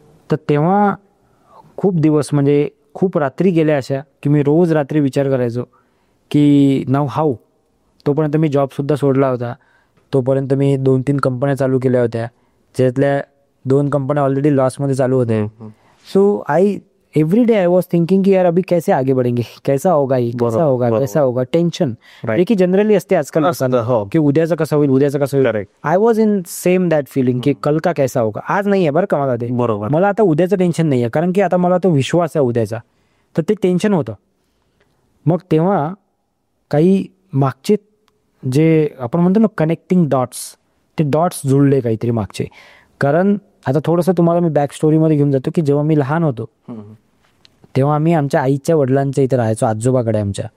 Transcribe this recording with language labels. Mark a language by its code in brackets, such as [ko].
[mr] तर तेव्हा खूप दिवस, म्हणजे खूप रात्री गेल्या अशा की मी रोज रात्री विचार करायचो की नाव हाऊ. तोपर्यंत मी जॉबसुद्धा सोडला होता, तोपर्यंत मी 2-3 कंपन्या चालू केल्या होत्या, ज्यातल्या 2 कंपन्या ऑलरेडी लॉसमध्ये चालू होत्या. [en] so every day I was thinking [hi] की यार अभी कैसे आगे बढ़ेंगे, कैसा होगा, कैसा होगा. [mr] टेन्शन की जनरली असते आजकाल की उद्याचं कसं होईल. [en] I was in same that feeling की [hi] कल का कैसा होगा. [mr] आज नाही आहे बरं का मला ते, मला आता उद्याचं टेन्शन नाही आहे, कारण की आता मला तो विश्वास आहे उद्याचा, तर ते टेन्शन होतं. मग तेव्हा काही मागचे जे आपण म्हणतो ना कनेक्टिंग डॉट्स, ते डॉट्स जुळले काहीतरी मागचे. कारण आता थोडंसं तुम्हाला मी बॅक स्टोरीमध्ये घेऊन जातो की जेव्हा मी लहान होतो तेव्हा आम्ही आमच्या आईच्या वडिलांच्या इथे राहायचो, आजोबाकडे आमच्या.